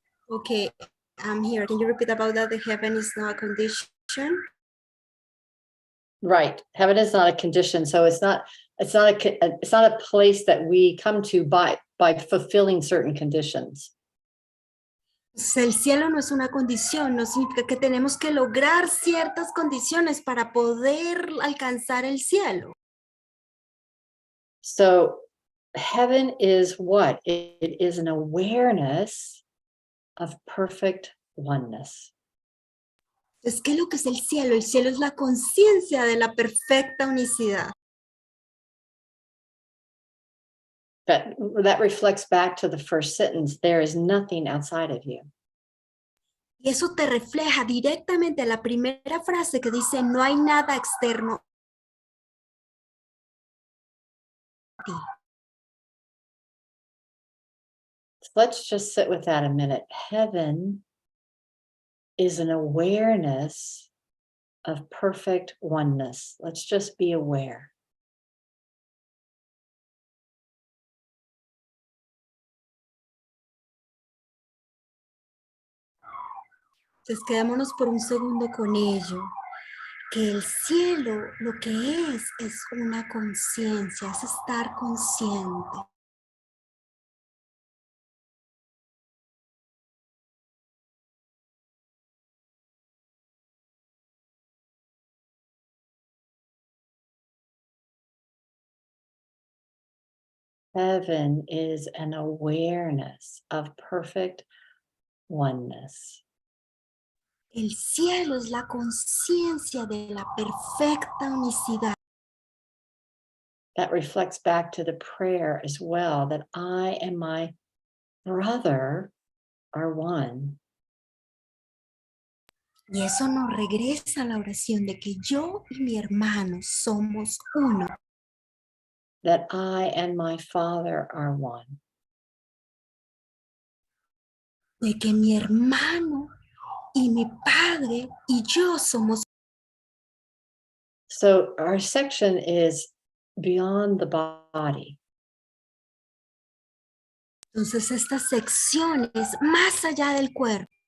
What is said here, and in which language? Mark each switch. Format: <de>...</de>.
<en>Okay, I'm here. Can you repeat about that? The heaven is not a condition. Right. Heaven is not a condition. So it's not a place that we come to by fulfilling certain conditions.</en> <es>El cielo no es una condición, no significa que tenemos que lograr ciertas condiciones para poder alcanzar el cielo.</es> <en>So heaven is what? It is an awareness of perfect oneness.</en> <es>Es que lo que es el cielo es la conciencia de la perfecta unicidad.</es> <en>That reflects back to the first sentence. There is nothing outside of you.</en> <es>Y eso te refleja directamente a la primera frase que dice, no hay nada externo a ti.</es> <en>Let's just sit with that a minute. Heaven is an awareness of perfect oneness. Let's just be aware.</en> <es>Entonces quedémonos por un segundo con ello, que el cielo lo que es una conciencia, es estar consciente.</es> <en>Heaven is an awareness of perfect oneness.</en> <es>El cielo es la conciencia de la perfecta unicidad.</es> <en>That reflects back to the prayer as well, that I and my brother are one.</en> <es>Y eso nos regresa a la oración de que yo y mi hermano somos uno.</es> <en>That I and my father are one.</en> <es>De que mi hermano y mi padre y yo somos.</es> <en>So our section is beyond the body.</en> <es>Entonces esta sección es más allá del cuerpo.</es>